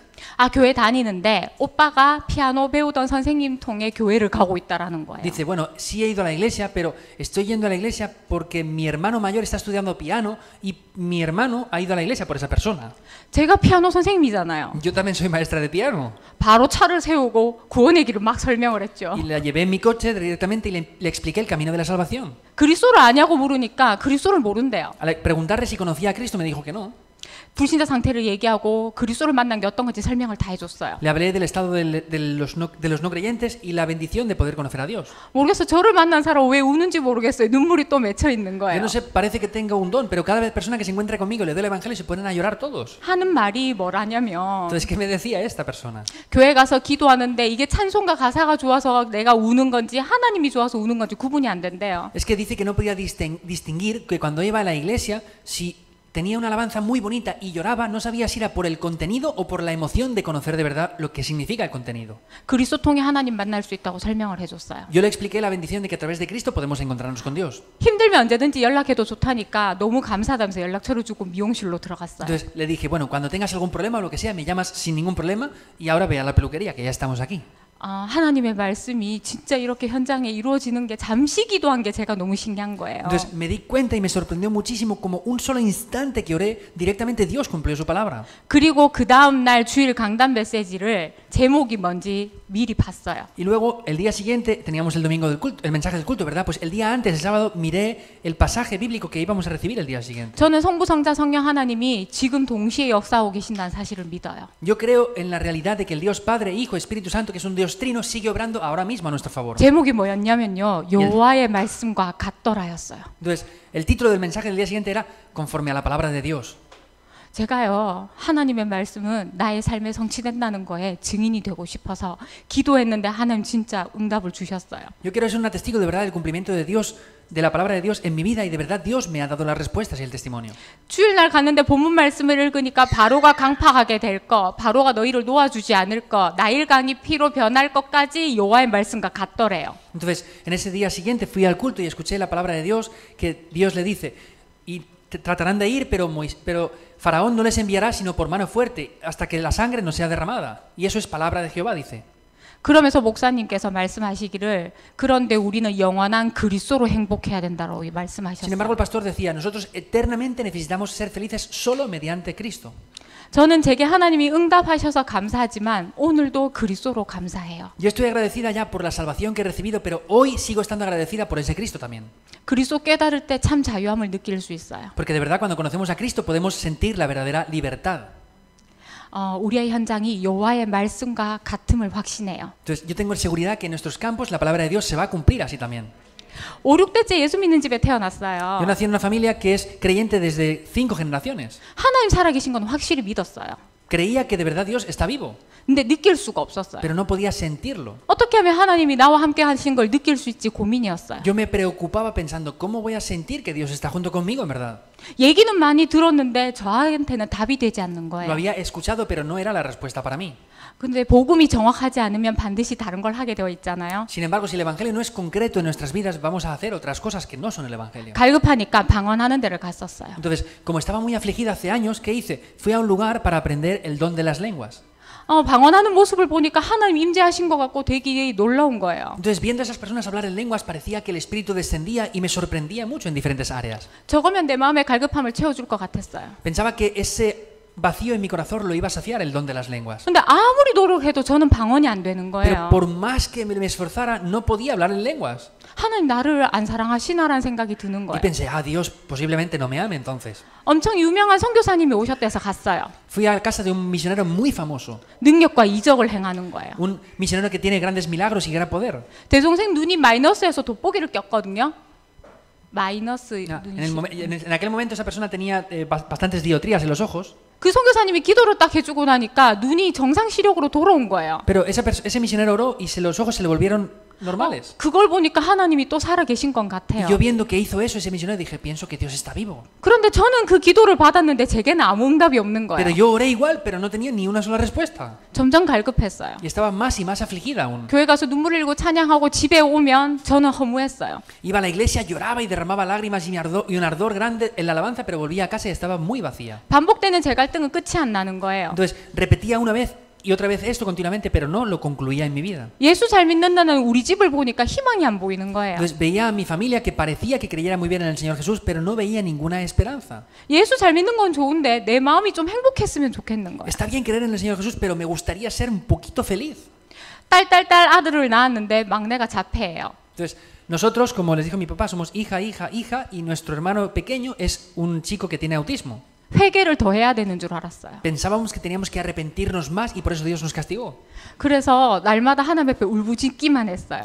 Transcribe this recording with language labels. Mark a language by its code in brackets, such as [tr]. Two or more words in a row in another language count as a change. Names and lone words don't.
[ko] 아, 교회 다니는데 오빠가 피아노 배우던 선생님 통해 교회를 가고 있다라는 거예요. [es] Dice, bueno, sí he ido a la iglesia, pero estoy yendo a la iglesia porque mi hermano mayor está estudiando piano y mi hermano ha ido a la iglesia por esa persona. [ko] 제가 피아노 선생님이잖아요. [es] Yo también soy maestra de piano. [ko] 바로 차를 세우고 구원의 길을 막 설명을 했죠. [es] Y la llevé en mi coche directamente y le expliqué el camino de la salvación. [ko] 그리스도를 아냐고 물으니까 그리스도를 모른대요. [es] Al preguntarle si conocía a Cristo me dijo que no. [ko] 불신자 상태를 얘기하고 그리스도를 만난 게 어떤 건지 설명을 다 해줬어요. [es] Le hablé del estado de los no creyentes y la bendición de poder conocer a Dios. [ko] 모르겠어요. 저를 만난 사람 왜 우는지 모르겠어요. 눈물이 또 맺혀 있는 [es] Yo [ko] 거예요. [es] no sé, parece que tenga un don, pero cada vez persona que se encuentra conmigo le doy el evangelio y se ponen a llorar todos. [ko] 하는 말이 뭐라냐면 [es] Entonces, ¿qué me decía esta persona? [ko] 교회 가서 기도하는데 이게 찬송가 가사가 좋아서 내가 우는 건지 하나님이 좋아서 우는 건지 구분이 안 된대요. [es] Es que dice que no podía distinguir que cuando iba a la iglesia, si tenía una alabanza muy bonita y lloraba, no sabía si era por el contenido o por la emoción de conocer de verdad lo que significa el contenido. [ko] 그리스도 통해 하나님 만날 수 있다고 설명을 해줬어요. [es] Yo le expliqué la bendición de que a través de Cristo podemos encontrarnos con Dios. [ko] 힘들면 언제든지 연락해도 좋다니까 너무 감사하다면서 연락처를 주고 미용실로 들어갔어요. [es] Entonces le dije, bueno, cuando tengas algún problema o lo que sea, me llamas sin ningún problema y ahora ve a la peluquería, que ya estamos aquí. [ko] 하나님의 말씀이 진짜 이렇게 현장에 이루어지는 게 잠시 기도한 게 제가 너무 신기한 거예요. [es] Entonces me di cuenta y me sorprendió muchísimo como un solo instante que oré, directamente Dios cumplió su palabra. [ko] 그리고 그 다음 날 주일 강단 메시지를 제목이 뭔지 미리 봤어요. [es] Y luego el día siguiente teníamos el domingo del culto, el mensaje del culto, ¿verdad? Pues el día antes, el sábado, miré el pasaje bíblico que íbamos a recibir el día siguiente. [ko] 저는 성부 성자 성령 하나님이 지금 동시에 역사하고 계신다는 사실을 믿어요. [es] Yo creo en la realidad de que el Dios Padre, Hijo, Espíritu Santo, que es un Dios trino, sigue obrando ahora mismo a nuestro favor. [ko] 제목이 뭐였냐면요. 여호와의 말씀과 같더라였어요. [es] Entonces, el título del mensaje del día siguiente era conforme a la palabra de Dios. [ko] 제가요, 하나님의 말씀은 나의 삶에 성취된다는 거에 증인이 되고 싶어서 기도했는데 하나님 진짜 응답을 주셨어요. [es] Yo quiero ser una testigo de verdad del cumplimiento de Dios, de la palabra de Dios en mi vida y de verdad Dios me ha dado las respuestas y el testimonio. [ko] 주일날 갔는데 본문 말씀을 읽으니까 바로가 강팍하게 될 거, 바로가 너희를 놓아주지 않을 거, 나일강이 피로 변할 것까지 여호와의 말씀과 같더래요. [es] Entonces, en ese día siguiente fui al culto y escuché la palabra de Dios que Dios le dice, y tratarán de ir, pero Faraón no les enviará sino por mano fuerte hasta que la sangre no sea derramada. Y eso es palabra de Jehová, dice. [ko] 그러면서 목사님께서 말씀하시기를 그런데 우리는 영원한 그리스도로 행복해야 된다고 [es] Sin [ko] 말씀하셨어요. [es] embargo, el pastor decía, nosotros eternamente necesitamos ser felices solo mediante Cristo. [ko] 저는 제게 하나님이 응답하셔서 감사하지만 오늘도 그리스도로 감사해요. [es] Yo estoy agradecida ya por la salvación que he recibido, pero hoy sigo estando agradecida por ese Cristo también. [ko] 그리스도 깨달을 때 참 자유함을 느낄 수 있어요. [es] Porque de verdad cuando conocemos a Cristo podemos sentir la verdadera libertad. [ko] 우리의 현장이 여호와의 말씀과 같음을 확신해요. [es] Entonces yo tengo seguridad que en nuestros campos la palabra de Dios se va a cumplir así también. [ko] 5, 6대째 예수 믿는 집에 태어났어요. [es] Yo nací en una familia que es creyente desde 5 generaciones. [ko] 하나님 살아계신 건 확실히 믿었어요. [es] Creía que de verdad Dios está vivo, [ko] 근데 느낄 수가 없었어요. [es] pero no podía sentirlo. [ko] 어떻게 하면 하나님이 나와 함께 하신 걸 느낄 수 있지 고민이었어요. [es] Yo me preocupaba pensando, ¿cómo voy a sentir que Dios está junto conmigo, en verdad? [ko] 얘기는 많이 들었는데 저한테는 답이 되지 않는 [es] Lo [ko] 거예요. [es] había escuchado, pero no era la respuesta para mí. [ko] 근데 복음이 정확하지 않으면 반드시 다른 걸 하게 되어 있잖아요. [es] Sin embargo, si el Evangelio no es concreto en nuestras vidas, vamos a hacer otras cosas que no son el Evangelio. [ko] 갈급하니까 방언하는 데를 갔었어요. [es] Entonces, como estaba muy afligida hace años, ¿qué hice? Fui a un lugar para aprender el don de las lenguas. [ko] 방언하는 모습을 보니까 하나님 임재하신 것 같고 되게 놀라운 거예요. [es] Entonces, viendo a esas personas hablar en lenguas, parecía que el Espíritu descendía y me sorprendía mucho en diferentes áreas. [ko] 저거면 내 마음의 갈급함을 채워줄 것 같았어요. [es] Pensaba que ese vacío en mi corazón lo iba a saciar el don de las lenguas. [ko] 근데 아무리 노력해도 저는 방언이 안 되는 [es] Pero [ko] 거예요. [es] por más que me esforzara, no podía hablar en lenguas. [ko] 하나님 나를 안 사랑하시나라는 생각이 드는 [es] Y [ko] 거예요. [es] pensé, Dios posiblemente no me ame entonces. [ko] 엄청 유명한 선교사님이 오셨대서 갔어요. [es] Fui a casa de un misionero muy famoso. [ko] 능력과 이적을 행하는 거예요. [es] Un misionero que tiene grandes milagros y gran poder. [ko] 제 동생 눈이 마이너스에서 돋보기를 꼈거든요. 마이너스 눈이. [es] En aquel momento esa persona tenía bastantes dioptrías en los ojos. [ko] 그 선교사님이 기도를 딱 해주고 나니까 눈이 정상 시력으로 돌아온 거예요. [es] Pero ese misionero oró y los ojos se le volvieron normales. [ko] 그걸 보니까 하나님이 또 살아 계신 것 같아요. [es] Y yo viendo que hizo eso ese misionero dije, pienso que Dios está vivo. [ko] 그런데 저는 그 기도를 받았는데 제게는 아무 응답이 없는 [es] Pero [ko] 거예요. [es] yo oré igual, pero no tenía ni una sola respuesta. [ko] 점점 갈급했어요. [es] Y estaba más y más afligida aún. [ko] 교회 가서 눈물 흘리고 찬양하고 집에 오면 저는 허무했어요. [es] Iba a la iglesia, lloraba y derramaba lágrimas y un ardor grande en la alabanza, pero volvía a casa y estaba muy vacía. [ko] 반복되는 제 갈등은 끝이 안 나는 거예요. [es] Entonces repetía una vez y otra vez esto continuamente, pero no lo concluía en mi vida. [ko] 예수 잘 믿는다는 우리 집을 보니까 희망이 안 보이는 거예요. [es] Entonces veía a mi familia que parecía que creyera muy bien en el Señor Jesús, pero no veía ninguna esperanza. [ko] 예수 잘 믿는 건 좋은데 내 마음이 좀 행복했으면 좋겠는 거예요. [es] Está bien creer en el Señor Jesús, pero me gustaría ser un poquito feliz. [ko] 딸 아들을 낳았는데 막내가 자폐예요. [es] Entonces nosotros, como les dijo mi papá, somos hija, y nuestro hermano pequeño es un chico que tiene autismo. [ko] 회개를 더 해야 되는 줄 알았어요. [es] Pensábamos que teníamos que arrepentirnos más y por eso Dios nos castigó. [ko] 그래서 날마다 하나님 앞에 울부짖기만 했어요.